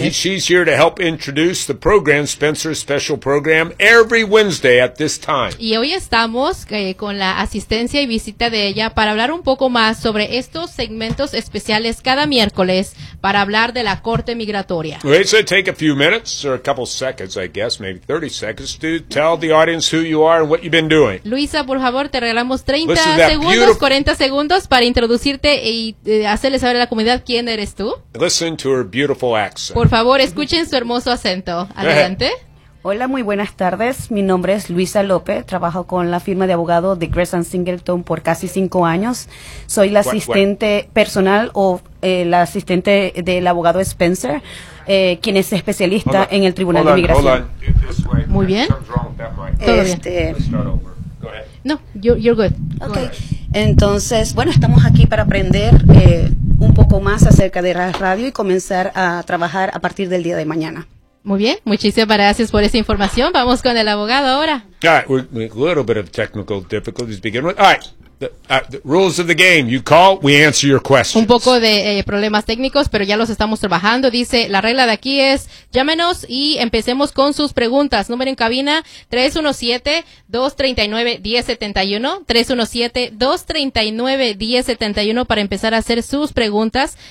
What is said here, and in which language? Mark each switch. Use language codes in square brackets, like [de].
[en] And she's here to help introduce the program, Spencer's special program, every Wednesday at this time. [es] Y hoy estamos con la asistencia y visita de ella para hablar un poco más sobre estos segmentos especiales cada miércoles para hablar de la corte migratoria. [en] Wait, so take a few minutes or a couple seconds, I guess, maybe 30 seconds to tell the audience who you are and what you've been doing. [es] Luisa, por favor, te regalamos 30 segundos, 40 segundos para introducirte y hacerle saber a la comunidad quién eres tú. [en] Listen to her beautiful accent. [es] Por favor, escuchen su hermoso acento. Adelante. Hola, muy buenas tardes. Mi nombre es Luisa López. Trabajo con la firma de abogado de Gruskin Singleton por casi 5 años. Soy la asistente personal o la asistente del abogado Spencer, quien es especialista en el Tribunal de Migración. Muy bien. Todo bien. [en] No, you're good. Okay. [es] Entonces, bueno, estamos aquí para aprender un poco más acerca de la radio y comenzar a trabajar a partir del día de mañana. Muy bien, muchísimas gracias por esa información. Vamos con el abogado ahora. [en] All right, we're a little bit of technical difficulties to begin with. All right, the rules of the game. You call, we answer your questions. [es] Un poco de problemas técnicos, pero ya los estamos trabajando. Dice, la regla de aquí es, llámenos y empecemos con sus preguntas. Número en cabina, 317-239-1071. 317-239-1071 para empezar a hacer sus preguntas.